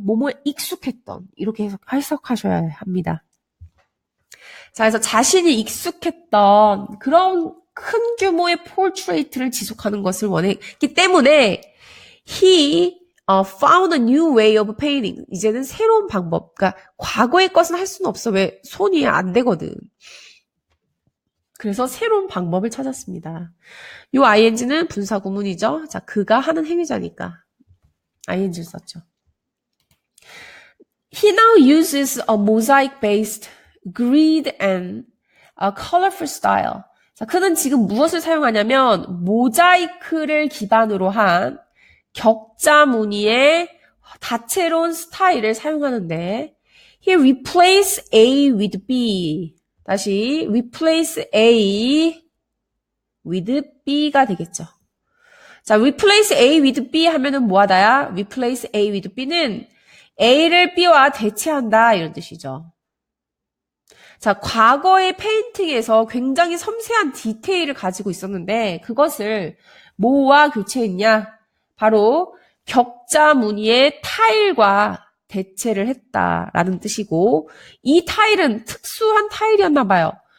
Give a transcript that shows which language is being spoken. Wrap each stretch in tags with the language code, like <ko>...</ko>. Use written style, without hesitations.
<ko>뭐뭐에 익숙했던 이렇게 해석하셔야 합니다. 자, 그래서 자신이 익숙했던 그런 큰 규모의 portrait를 지속하는 것을 원했기 때문에 he</ko> <en>found a new way of painting.</en> <ko>이제는 새로운 방법. 그러니까 과거의 것은 할 수는 없어. 왜? 손이 안 되거든. 그래서 새로운 방법을 찾았습니다. 요 ing는 분사 구문이죠. 자, 그가 하는 행위자니까 ing를 썼죠.</ko> <en>He now uses a mosaic-based grid and a colorful style.</en> <ko>자, 그는 지금 무엇을 사용하냐면 모자이크를 기반으로 한 격자 무늬의 다채로운 스타일을 사용하는데</ko> <en>He replaces A with B.</en> <ko>다시 replace A with B가 되겠죠. 자, replace A with B 하면은 뭐하다야? replace A with B는 A를 B와 대체한다 이런 뜻이죠. 자, 과거의 페인팅에서 굉장히 섬세한 디테일을 가지고 있었는데 그것을 뭐와 교체했냐? 바로 격자 무늬의 타일과 대체를 했다라는 뜻이고 이 타일은 특수한 타일이었나 봐요.</ko>